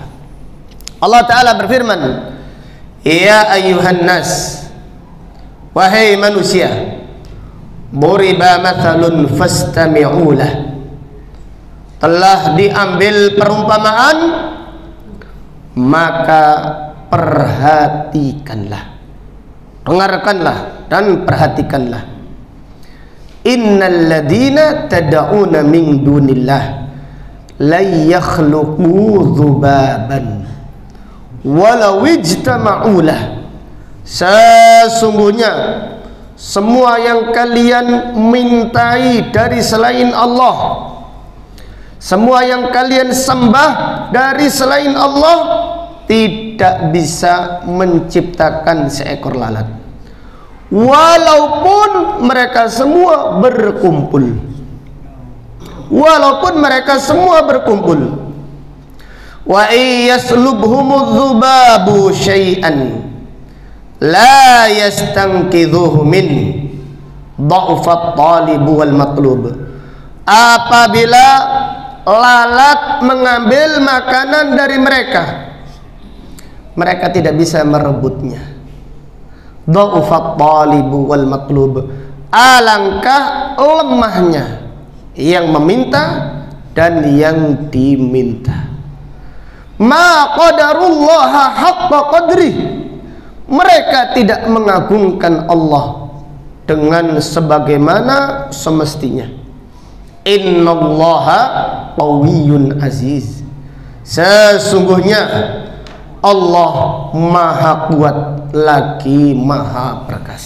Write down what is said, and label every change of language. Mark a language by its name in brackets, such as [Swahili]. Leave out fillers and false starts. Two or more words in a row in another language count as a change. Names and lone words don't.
[Indonesian] Allah Ta'ala berfirman, [Arabic] يا أيها الناس, [Indonesian] wahai manusia, [Arabic] ضرب مثل فاستمعوا له. [Indonesian] Telah diambil perumpamaan, maka perhatikanlah, dengarkanlah dan perhatikanlah. [Arabic] إن الذين تدعون من دون الله لا يخلقون ذبابا ولو اجتمعوا له. [Indonesian] Sesungguhnya semua yang kalian mintai dari selain Allah, semua yang kalian sembah dari selain Allah, tidak bisa menciptakan seekor lalat, walaupun mereka semua berkumpul. Walaupun mereka semua berkumpul. [Arabic] وإن يسلبهم الذباب شيئا لا يستنقذوه منه ضعف الطالب والمطلوب. [Indonesian] Apabila lalat mengambil makanan dari mereka, mereka tidak bisa merebutnya. [Arabic] ضعف الطالب والمطلوب, [Indonesian] alangkah lemahnya yang meminta dan yang diminta. [Arabic] ما قدروا الله حق قدره, [Indonesian] mereka tidak mengagungkan Allah dengan sebagaimana semestinya. [Arabic] إن الله قوي عزيز, [Indonesian] sesungguhnya Allah maha kuat lagi maha perkasa.